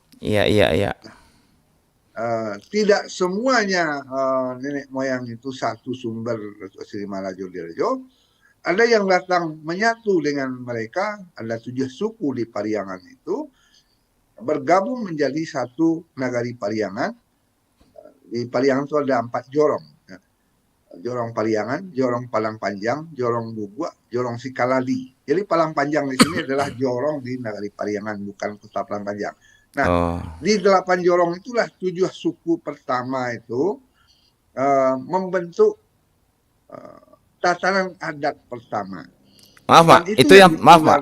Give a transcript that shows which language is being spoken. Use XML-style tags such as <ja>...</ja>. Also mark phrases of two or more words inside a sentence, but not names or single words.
<id>Iya, iya, iya. Tidak semuanya nenek moyang itu satu sumber Sri Maharaja Dirajo. Ada yang datang menyatu dengan mereka, ada 7 suku di Pariangan itu, bergabung menjadi satu nagari Pariangan. Di Pariangan itu ada 4 jorong. Jorong Pariangan, Jorong Palang Panjang, Jorong Bubua, Jorong Sikalali. Jadi Palang Panjang di sini adalah jorong di nagari Pariangan, bukan kota Palang Panjang. Nah, di 8 jorong itulah 7 suku pertama itu membentuk tatanan adat pertama. Maaf, Mak, itu yang maaf, Mak.</id>